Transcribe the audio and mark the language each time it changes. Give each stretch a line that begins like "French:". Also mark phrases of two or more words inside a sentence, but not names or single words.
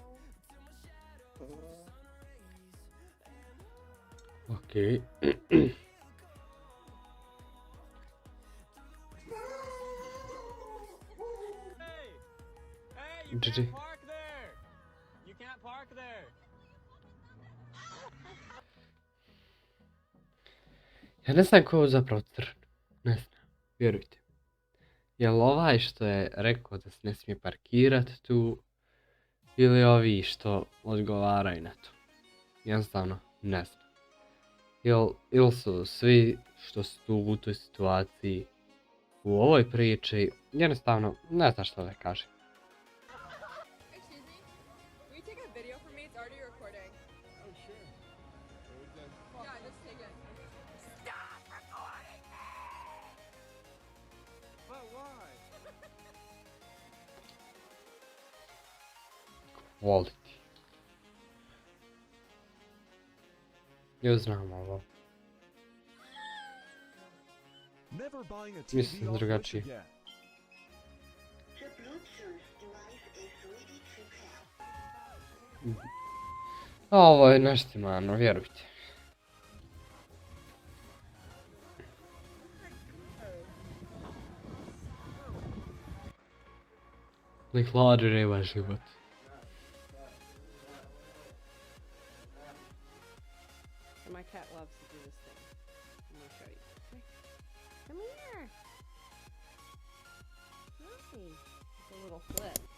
Bosnian: Okej.
English: You GG. can't park there! You can't park there!
Bosnian: Ja ne znam ko je ovo zapravo crn. Ne znam, vjerujte. Jel ovaj što je rekao da se ne smije parkirati tu, ili ovi što odgovaraju na to? Jednostavno, ne znam. Ili su svi što su tu u toj situaciji, u ovoj priči, jednostavno, ne znam što da kažem.
English: Excuse me? Will you take a video for me? It's already recording. Oh, sure. Yeah, just take it. But why? Quality.
Bosnian: Ja znam ovo.
English: Never buying a
Bosnian: Mislim
English: TV off Wish
Bosnian: drugačije.
English: again.
Bosnian: Ovo je naštimano, vjerujte. Nek hladi nema život.
English: My cat loves to do this thing. I'm gonna show you. Come here. Hi. It's a little flip.